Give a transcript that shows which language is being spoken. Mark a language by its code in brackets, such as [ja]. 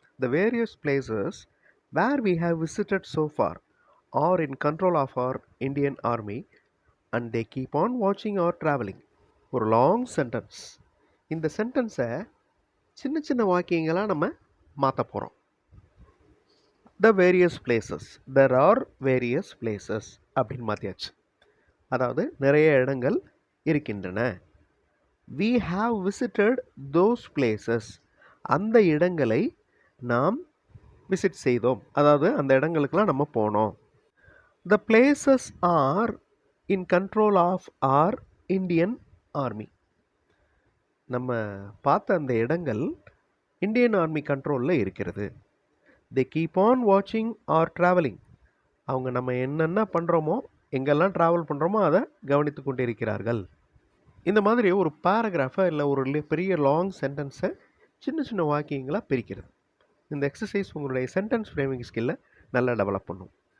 [en] The various places where we have visited so far are in control of our Indian Army and they keep on watching our traveling. [ta] ஒரு long sentence. இந்த சென்டென்ஸை சின்ன சின்ன வாக்கியங்களாக நம்ம மாற்ற போகிறோம். [en] The various places. There are various places [ta] அப்படின்னு மாற்றியாச்சு. அதாவது நிறைய இடங்கள் இருக்கின்றன. [en] We have visited those places. [ta] அந்த இடங்களை நாம் விசிட் செய்தோம். அதாவது அந்த இடங்களுக்கெல்லாம் நம்ம போனோம். [en] The places are in control of our Indian Army. [ta] நம்ம பார்த்த அந்த இடங்கள் இந்தியன் ஆர்மி கண்ட்ரோலில் இருக்கிறது. [en] They keep on watching our traveling. [ta] அவங்க நம்ம என்னென்ன பண்ணுறோமோ எங்கெல்லாம் ட்ராவல் பண்ணுறோமோ அதை கவனித்து கொண்டு இருக்கிறார்கள். இந்த மாதிரி ஒரு பேராகிராஃபை இல்லை ஒரு பெரிய லாங் சென்டென்ஸை சின்ன சின்ன வாக்கியங்களாக பிரிக்கிறது. இந்த எக்ஸசைஸ் உங்களுடைய சென்டென்ஸ் ஃப்ரேமிங் ஸ்கில்லை நல்லா டெவலப் பண்ணும்.